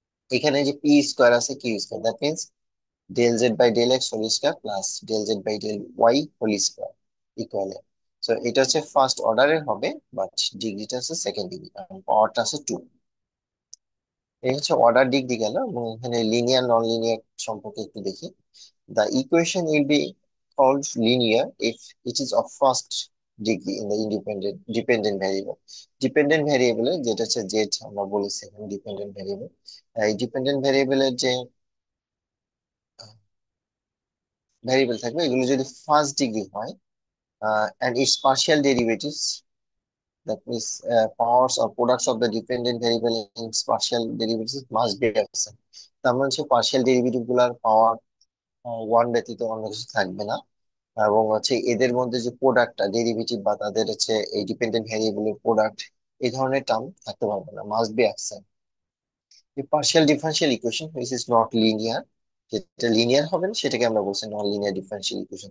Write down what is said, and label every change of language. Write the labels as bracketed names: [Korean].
[Bangla] এখানে যে P square আছে Q square, [English] That means del Z by del X whole square plus del Z by del Y whole square equal. [Bangla] So এটা হচ্ছে first অর্ডারের হবে, but ডিগ্রিটা আছে সেকেন্ড ডিগ্রি, কারণ পাওয়ারটা আছে টু। এই হচ্ছে অর্ডার ডিগ্রি গেল, এবং এখানে লিনিয়ার নন লিনিয়ার সম্পর্কে একটু দেখি। [English] The equation will be called linear if it is of first degree in the dependent variable. [Bangla] Dependent variable এর যেটা হচ্ছে z, আমরা বলেছি এখানে ডিপেন্ডেন্ট ভ্যারিয়েবল। এই ডিপেন্ডেন্ট ভ্যারিয়েবলের যে ভ্যারিয়েবল থাকবে এগুলো যদি ফার্স্ট ডিগ্রি হয়, [English] and its partial derivatives, that means powers or products of the dependent variable and its partial derivatives must be absent। [Bangla] তার মানে হচ্ছে পার্শিয়াল ডেরিভেটিভ গুলার পাওয়ার ওয়ান ব্যতীত অন্য কিছু থাকবে না, এবং হচ্ছে এদের মধ্যে যে প্রোডাক্টটা ডেরিভেটিভ বা তাদের হচ্ছে এই ডিপেন্ডেন্ট ভ্যারিয়েবলের প্রোডাক্ট, এই ধরনের টার্ম থাকতে পারবে না, [English] Must be absent. [Bangla] এই partial differential equation [English] which is not linear, [Bangla] যেটা লিনিয়ার হবে না সেটাকে আমরা বলছি নন লিনিয়ার ডিফারেন্সিয়াল ইকুয়েশন।